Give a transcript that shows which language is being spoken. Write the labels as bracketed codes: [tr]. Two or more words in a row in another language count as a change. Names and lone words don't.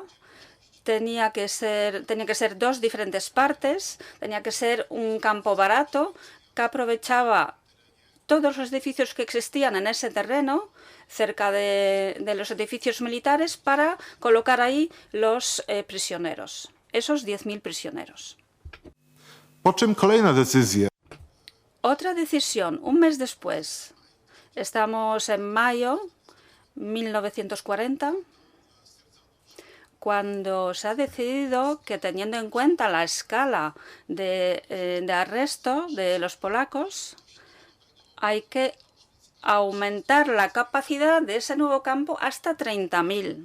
[es] Tenía que ser dos diferentes partes. Tenía que ser un campo barato que aprovechaba todos los edificios que existían en ese terreno, cerca de los edificios militares, para colocar ahí los prisioneros, esos 10.000 prisioneros. [pl] po czym kolejna decyzja. [es] Otra decisión, un mes después, estamos en mayo 1940, cuando se ha decidido que, teniendo en cuenta la escala de arresto de los polacos, hay que aumentar la capacidad de ese nuevo campo hasta 30.000.